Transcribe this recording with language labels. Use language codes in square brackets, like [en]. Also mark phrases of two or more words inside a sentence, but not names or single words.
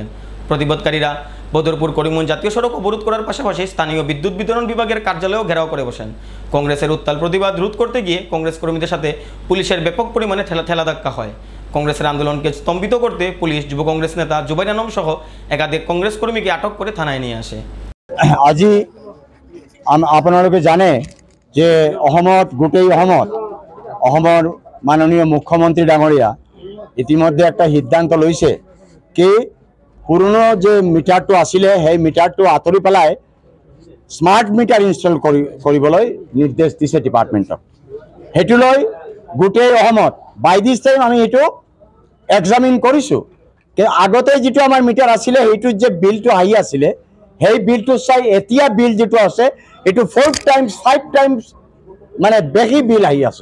[bn] প্রতিবাদকারীরা বদরপুর করিমগঞ্জ জাতীয় সড়ক অবরোধ করার পাশাপাশি স্থানীয় বিদ্যুৎ বিতরণ বিভাগের কার্যালয়েও ঘেরাও করে বসেন। কংগ্রেসের উত্তাল প্রতিবাদ রোধ করতে গিয়ে কংগ্রেস কর্মীদের সাথে পুলিশের ব্যাপক পরিমাণে ঠেলাধাক্কা হয়। কংগ্রেসের আন্দোলনকে স্তম্ভিত করতে পুলিশ যুব কংগ্রেস নেতা জুবাইর আলম সহ একাধিক কংগ্রেস কর্মীকে আটক করে থানায় নিয়ে আসে। [as] আজি আপোনালোকে জানে যে গোটেই অসমৰ মাননীয় মুখ্যমন্ত্ৰী ডাঙৰীয়া ইতিমধ্যে একটা সিদ্ধান্ত লৈছে কি পুরনো যে মিটারটো আছিলে সেই মিটারটো আঁতৰি পেলাই [en] smart meter install [as] কৰিবলৈ নির্দেশ দিছে ডিপার্টমেন্টক। সেইটো লৈ গোটেই অসমত [en] by this time [as] আমি এইটো এক্সামিন কৰিছোঁ। আগতে যিটো আমাৰ মিটাৰ আছিলে সেইটোত যে বিলটো আহি আছিলে সেই বিলটো চাই এতিয়া বিল যিটো আছে এইটো [en] 4 times 5 times [as] মানে বেছি বিল আহি আছে।